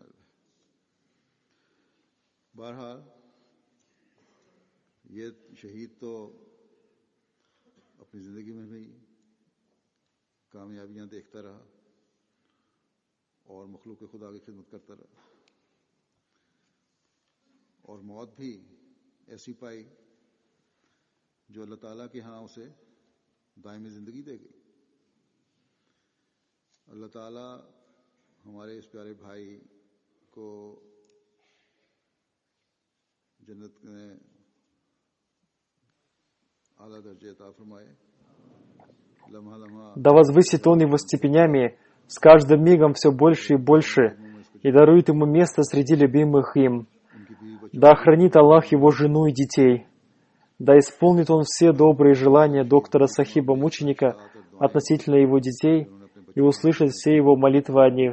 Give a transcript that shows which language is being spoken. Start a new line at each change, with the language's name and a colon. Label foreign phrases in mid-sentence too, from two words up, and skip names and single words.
Urdu: بہرحال یہ شہید تو اپنی زندگی میں بھی کامیابیاں دیکھتا رہا اور مخلوق خدا کی خدمت کرتا رہا، اور موت بھی ایسی پائی جو اللہ تعالیٰ کے یہاں اسے دائمی زندگی دے گئی. اللہ تعالیٰ ہمارے اس پیارے بھائی کو جنت میں اعلیٰ درجے عطا فرمائے. لمحہ لمحہ
Russian: Да возвысит Он его степенями с каждым мигом все больше и больше, и дарует ему место среди любимых им. Да охранит Аллах его жену и детей. Да исполнит Он все добрые желания доктора Сахиба Мученика относительно его детей и услышит все его молитвы о них.